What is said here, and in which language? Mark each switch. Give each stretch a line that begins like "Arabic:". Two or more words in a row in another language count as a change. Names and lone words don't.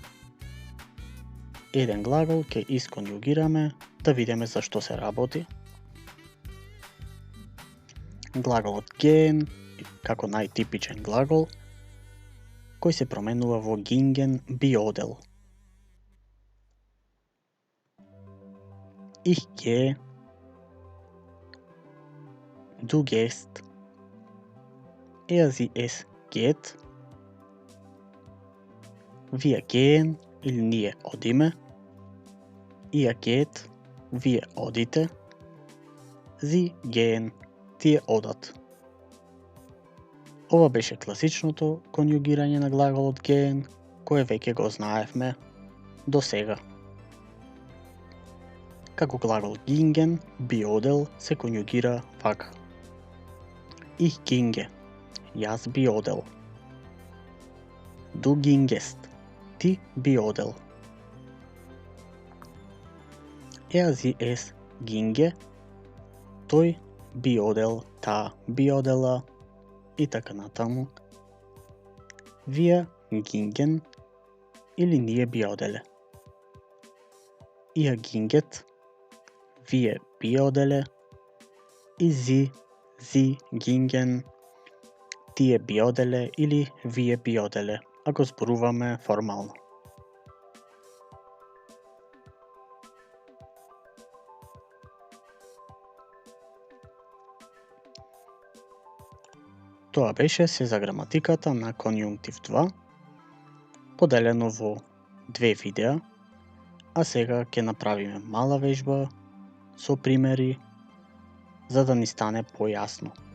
Macedonian: Еден глагол ќе исконјугираме да видиме за што се работи. Глаголот gehen како најтипичен глагол кој се променува во gingen би одел.
German: Ich gehe, du gehst, sie es geht, wir gehen
Macedonian: или ние одиме,
German: ihr geht,
Macedonian: вие одите,
German: sie gehen,
Macedonian: тие одат. Ова беше класичното конјугирање на глаголот gehen, кое веќе го знаевме до сега. Како глагол gingen, би одел се конјугира вака.
German: Ich ginge,
Macedonian: јас би одел.
German: Du gingest,
Macedonian: ти би одел.
German: Sie es ginge,
Macedonian: тој би одел, таа би одела и така натаму.
German: Wir gingen
Macedonian: или ние би оделе.
German: Ihr ginget,
Macedonian: вие би оделе и
German: sie gingen,
Macedonian: тие би оделе или вие би оделе, ако зборуваме формално. Тоа беше се за граматиката на конјунктив 2, поделено во две видеа, а сега ќе направиме мала вежба со примери за да ни стане појасно.